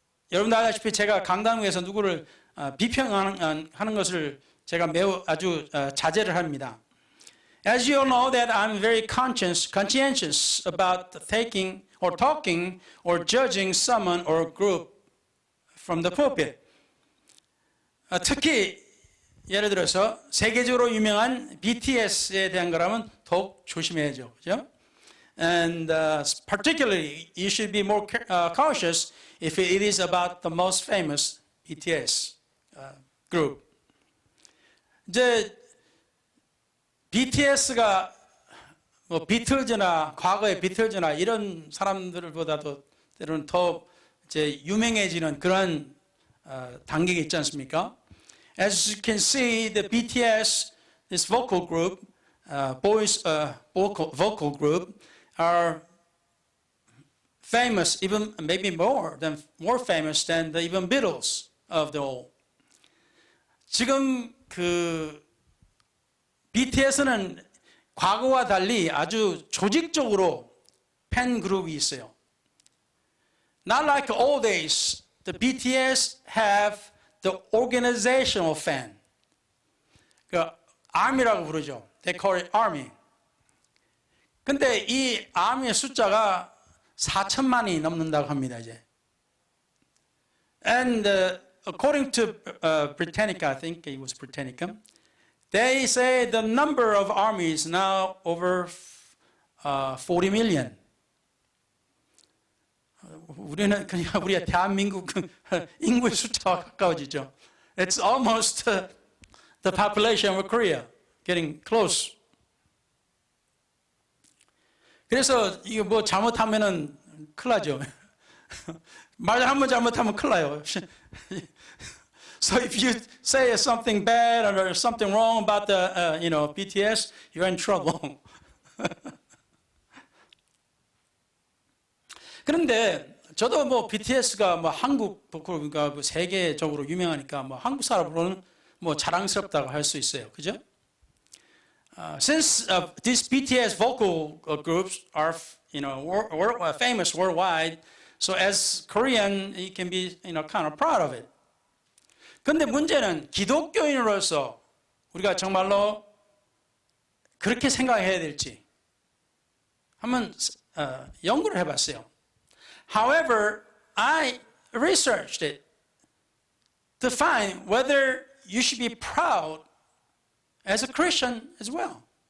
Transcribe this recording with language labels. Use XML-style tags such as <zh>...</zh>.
<ko>여러분도 알다시피 제가 강당에서 누구를 비평하는 것을 제가 매우 아주 자제를 합니다.</ko> <en>As you all know that I'm very conscientious about taking or talking or judging someone or group from the pulpit.</en> <ko>특히 예를 들어서 세계적으로 유명한 BTS에 대한 거라면 더욱 조심해야죠, 그죠?</ko> <en>And particularly, you should be more cautious if it is about the most famous BTS group.</en> <ko>이제 BTS가 뭐 비틀즈나 과거의 비틀즈나 이런 사람들보다도 때로는 더 이제 유명해지는 그런 단계가 있지 않습니까?</ko> <en>As you can see, the BTS, this vocal group, boys vocal group, are famous, even maybe more famous than the even Beatles of the old.</en> <ko>지금 그 BTS는 과거와 달리 아주 조직적으로 팬 그룹이 있어요.</ko> <en>Not like old days, the BTS have the organizational fan.</en> <ko>그 army라고 부르죠.</ko> <en>They call it army.</en> <ko>근데 이 army의 숫자가 4천만이 넘는다고 합니다, 이제.</ko> <en>And according to Britannica, I think it was Britannica, they say the number of armies now over 40 million.</en> <ko>우리는 그냥 우리가 대한민국 인구의 숫자와 가까워지죠.</ko> <en>It's almost the population of Korea, getting close.</en> <ko>그래서 이거 뭐 잘못하면은 큰일 나죠. 말 한 번 잘못하면 큰일 나요.</ko> <en>So if you say something bad or something wrong about the BTS, you're in trouble.</en> <ko>그런데 저도 뭐 BTS가 뭐 한국 보컬가 세계적으로 유명하니까 뭐 한국 사람으로는 뭐 자랑스럽다고 할 수 있어요, 그죠?</ko> <en>Since these BTS vocal groups are famous worldwide, so as Korean, you can be kind of proud of it.</en> <ko>그런데 문제는 기독교인으로서 우리가 정말로 그렇게 생각해야 될지 한번 연구를 해봤어요.</ko> <en>However, I researched it to find whether you should be proud as a Christian as well.</en>